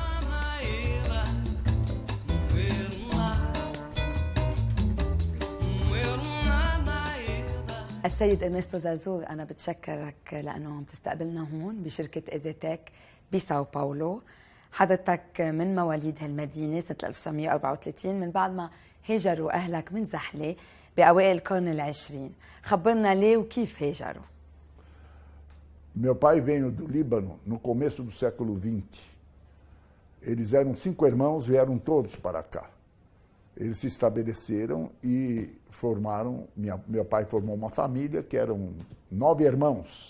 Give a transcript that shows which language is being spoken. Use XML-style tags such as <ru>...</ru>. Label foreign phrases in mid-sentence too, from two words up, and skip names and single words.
<ar>السيد إرنستو زرزور، أنا بتشكرك لأنه عم تستقبلنا هون بشركة إيزيتك بساو باولو. حضرتك من مواليد هالمدينة سنة 1934 من بعد ما هاجروا أهلك من زحلة بأوائل القرن العشرين. خبرنا ليه وكيف هاجروا.</ar> <pt>Meu pai veio do Líbano no começo do século XX. Eles eram 5 irmãos, vieram todos para cá. Eles se estabeleceram e formaram, meu pai formou uma família que eram 9 irmãos.</pt>